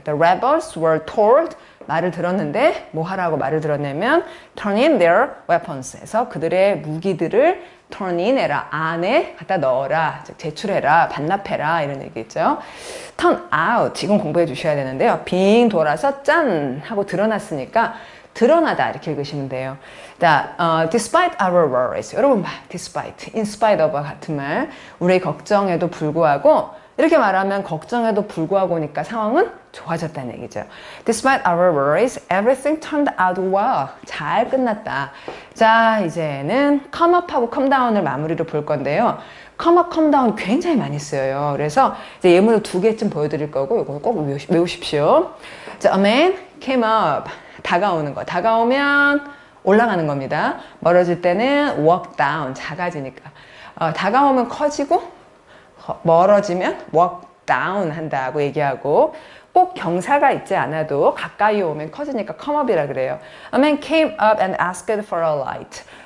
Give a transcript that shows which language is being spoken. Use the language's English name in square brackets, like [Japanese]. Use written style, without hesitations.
[English] The rebels were told [Korean] 말을 들었는데 뭐 하라고 말을 들었냐면 [English] turn in their weapons [Korean] 해서 그들의 무기들을 turn in 해라. 안에 갖다 넣어라. 즉 제출해라. 반납해라. 이런 얘기죠. turn out. 이건 공부해 주셔야 되는데요. 빙 돌아서 짠 하고 드러났으니까 드러나다 이렇게 읽으시면 돼요. 자, [English] despite our worries. [Korean] 여러분 봐. despite, in spite of 같은 말. 우리의 걱정에도 불구하고 이렇게 말하면 걱정에도 불구하고니까 상황은 좋아졌다는 얘기죠. [English] Despite our worries, everything turned out well. [Korean] 잘 끝났다. 자, 이제는 come up하고 come down을 마무리로 볼 건데요. come up, come down 굉장히 많이 쓰여요. 그래서 이제 예문을 2개쯤 보여드릴 거고 이거 꼭 외우십시오. [English] 자, a man came up. [Korean] 다가오는 거. 다가오면 올라가는 겁니다. 멀어질 때는 walk down. 작아지니까. 다가오면 커지고 멀어지면 walk down 한다고 얘기하고 꼭 경사가 있지 않아도 가까이 오면 커지니까 come up이라 그래요. [English] A man came up and asked for a light.